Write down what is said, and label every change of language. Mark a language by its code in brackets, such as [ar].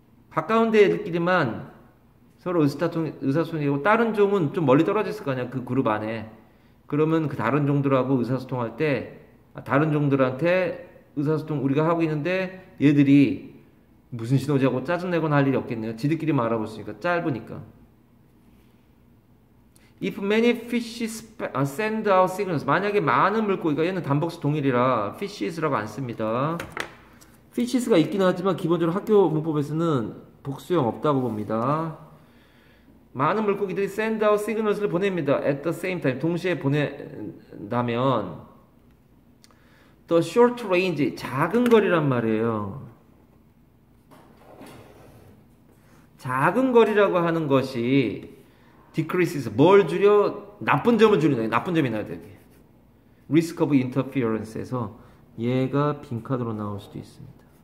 [ko] 가까운 데 애들끼리만 서로 의사소통이고 다른 종은 좀 멀리 떨어져 있을 거 아니야. 그 그룹 안에. 그러면 그 다른 종들하고 의사소통할 때 다른 종들한테 의사소통 우리가 하고 있는데 얘들이 무슨 신호지 하고 짜증내거나 할 일이 없겠네요. 지들끼리만 알아볼 수 있으니까. 짧으니까. [en] If many fishes send out signals. [ko] 만약에 많은 물고기가, 얘는 단복수 동일이라 fishes라고 안 씁니다. fishes가 있긴 하지만 기본적으로 학교 문법에서는 복수형 없다고 봅니다. 많은 물고기들이 send out signals 를 보냅니다. [en] At the same time. 동시에 보낸다면 the short range. [ko] 작은 거리란 말이에요. 작은 거리라고 하는 것이 decreases. 뭘 줄여? 나쁜 점을 줄인다. 나쁜 점이 나야 돼. risk of interference 에서 얘가 빈칸으로 나올 수도 있습니다.